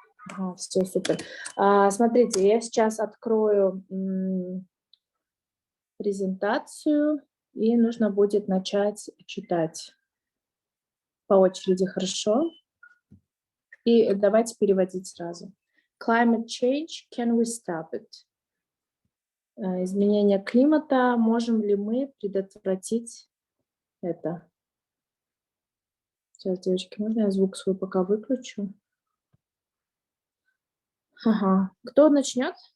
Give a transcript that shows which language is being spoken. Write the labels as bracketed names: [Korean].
[Russian] Ага, все, супер. Смотрите, я сейчас открою презентацию, и нужно будет начать читать по очереди, хорошо? И давайте переводить сразу. [English] Climate change, can we stop it? [Russian] Изменение климата, можем ли мы предотвратить это? Сейчас, девочки, можно я звук свой пока выключу? Ага. Кто начнет?